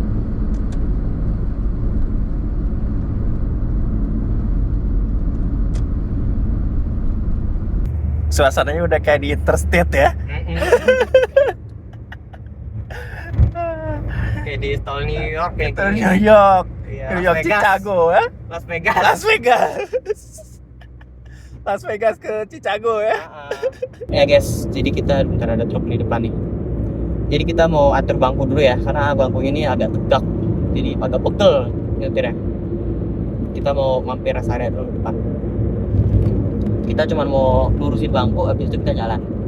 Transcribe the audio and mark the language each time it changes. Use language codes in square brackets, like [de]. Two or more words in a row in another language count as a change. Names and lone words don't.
[id] Suasananya udah kayak di interstate ya. Kayak di tol New York kayak Tol gini. New York, Iya, New Las York Vegas. Chicago ya. Las Vegas. Las Vegas. Las Vegas ke Chicago ya. Ya guys, jadi kita bentar ada truk di depan nih. Jadi kita mau atur bangku dulu ya, karena bangku ini agak tegak, jadi agak pegel nyetirnya. Kita mau mampir [en] rest area [id] dulu depan. Kita cuma mau lurusin bangku, habis itu kita jalan.